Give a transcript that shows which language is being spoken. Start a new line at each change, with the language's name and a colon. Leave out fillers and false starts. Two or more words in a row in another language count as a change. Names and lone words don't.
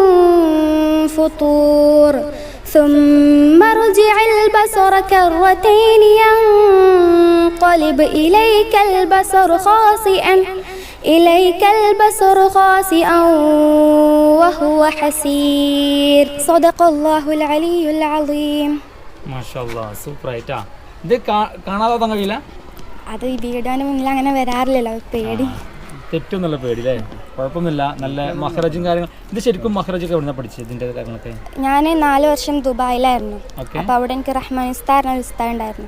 Arabic: فطور ثم ارجع البصر كرتين ينقلب إليك البصر خاسئا وهو حسير صدق الله العلي العظيم.
Malayalam: മാഷാഅല്ലാഹ് സൂപ്പറായിട്ടാ. ഇത് കാണാതെ കഴിയില്ല. അത് ഈ വീഡിയോന് മുന്നിൽ അങ്ങനെ വരാറില്ലല്ലോ, പേടി. തെറ്റൊന്നുള്ള പേടി അല്ലേ? കുഴപ്പമൊന്നുമില്ല. നല്ല മഹ്റജും കാര്യങ്ങൾ. ഇത് ശരിക്കും മഹ്റജൊക്കെ എവിടെ നിന്നാണ് പഠിച്ചത് ഇതിൻ്റെ കാര്യങ്ങളൊക്കെ? ഞാൻ 4 വർഷം ദുബായിലായിരുന്നു. അപ്പോൾ അവിടെ എനിക്ക് റഹ്മാൻ ഉസ്താദ് ഉണ്ടായിരുന്നു.